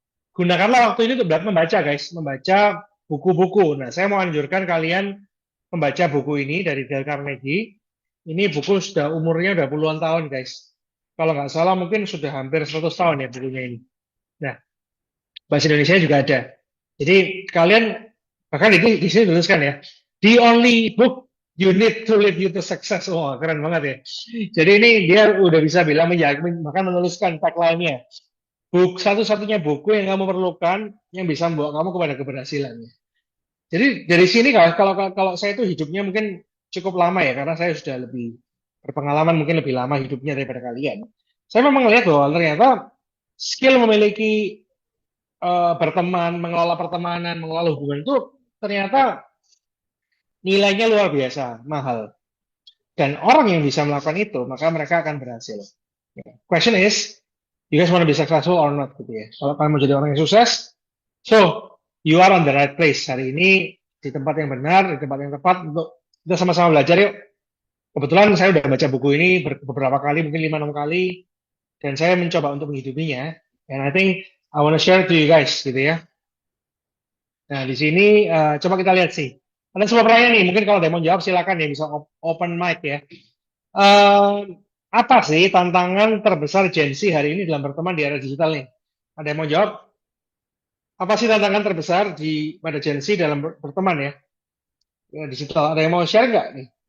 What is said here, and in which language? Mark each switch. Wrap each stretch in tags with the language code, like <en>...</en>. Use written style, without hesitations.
<id>Gunakanlah waktu ini untuk membaca guys, membaca buku-buku. Nah, saya mau anjurkan kalian membaca buku ini dari Dale Carnegie. Ini buku sudah umurnya udah puluhan tahun guys. Kalau nggak salah mungkin sudah hampir 100 tahun ya bukunya ini. Nah, bahasa Indonesia juga ada. Jadi kalian bahkan di sini tuliskan ya,</id> <en>the only book you need to lead you to success.</en> <id>Wah, keren banget ya. Jadi ini dia udah bisa bilang bahkan menuliskan tagline-nya. Satu-satunya buku yang kamu perlukan yang bisa membawa kamu kepada keberhasilan. Jadi dari sini kalau saya itu hidupnya mungkin cukup lama ya karena saya sudah lebih berpengalaman mungkin lebih lama hidupnya daripada kalian. Saya memang melihat bahwa ternyata skill memiliki berteman, mengelola pertemanan, mengelola hubungan itu ternyata nilainya luar biasa, mahal. Dan orang yang bisa melakukan itu, maka mereka akan berhasil.</id> <en>Question is, you guys want to be successful or not</en> <id>gitu ya. Kalau kalian mau jadi orang yang sukses,</id> <en>so you are on the right place</en> <id>hari ini di tempat yang benar, di tempat yang tepat untuk kita sama-sama belajar yuk. Kebetulan saya udah baca buku ini beberapa kali, mungkin 5-6 kali, dan saya mencoba untuk menghidupinya.</id> <en>And I think I want to share to you guys</en> <id>gitu ya. Nah di sini coba kita lihat sih. Ada sebuah pertanyaan nih, mungkin kalau ada yang mau jawab silakan ya bisa open mic ya. Eh, apa sih tantangan terbesar Gen Z hari ini dalam berteman di era digital nih? Ada yang mau jawab? Apa sih tantangan terbesar pada Gen Z dalam berteman ya? Ya, digital. Ada yang mau share nggak nih?</id>